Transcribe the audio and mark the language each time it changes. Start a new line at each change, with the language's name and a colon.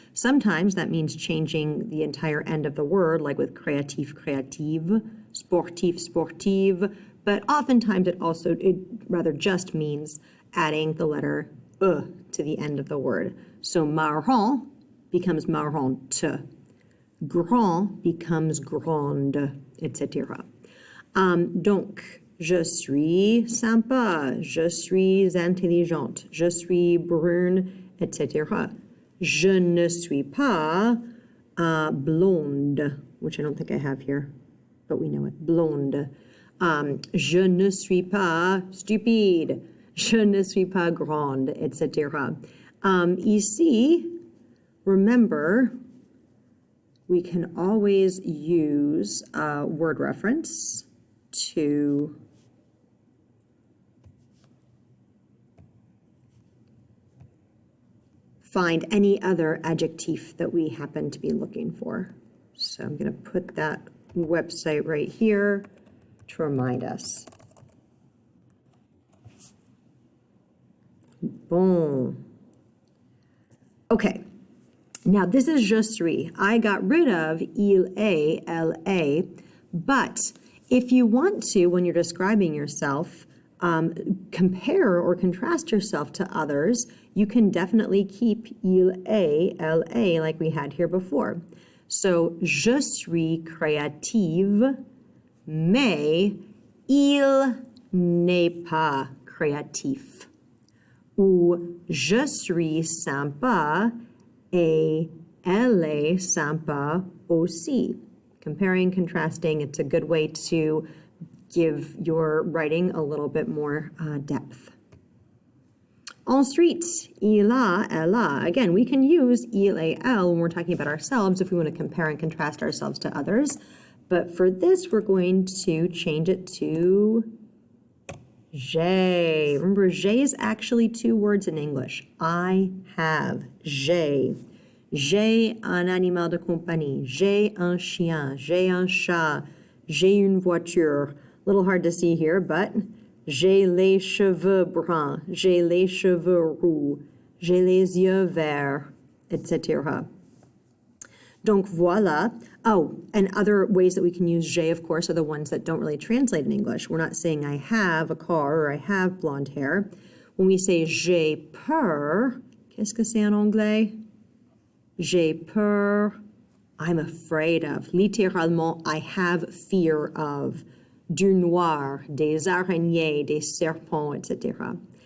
English: Sometimes that means changing the entire end of the word, like with créatif, créative, sportif, sportive, but oftentimes it rather just means adding the letter to the end of the word. So marrant becomes marrante. Grand becomes grande, etc.
French: Donc, je suis sympa, je suis intelligente, je suis brune, etc. Je ne suis pas blonde,
English: which I don't think I have here, but we know it, blonde.
French: Je ne suis pas stupide, je ne suis pas grande, etc.
English: Ici, remember, we can always use a word reference to find any other adjective that we happen to be looking for. So I'm going to put that website right here to remind us. Bon. Okay. Now, this is je suis. I got rid of il est, elle est, but if you want to, when you're describing yourself, compare or contrast yourself to others, you can definitely keep il est, elle est, like we had here before.
French: So, je suis créative, mais il n'est pas créatif. Ou je suis sympa, et elle est sympa aussi.
English: Comparing, contrasting, it's a good way to give your writing a little bit more depth.
French: Ensuite, il a, elle a.
English: Again, we can use il et elle when we're talking about ourselves if we want to compare and contrast ourselves to others. But for this, we're going to change it to j'ai. Remember, j'ai is actually two words in English. I have. J'ai.
French: J'ai un animal de compagnie. J'ai un chien. J'ai un chat. J'ai une voiture.
English: A little hard to see here, but
French: j'ai les cheveux bruns. J'ai les cheveux roux. J'ai les yeux verts, etc. Donc voilà.
English: Oh, and other ways that we can use j'ai, of course, are the ones that don't really translate in English. We're not saying I have a car or I have blonde hair. When we say
French: j'ai peur, qu'est-ce que c'est en anglais? J'ai peur,
English: I'm afraid of. Littéralement, I have fear of.
French: Du noir, des araignées, des serpents, etc.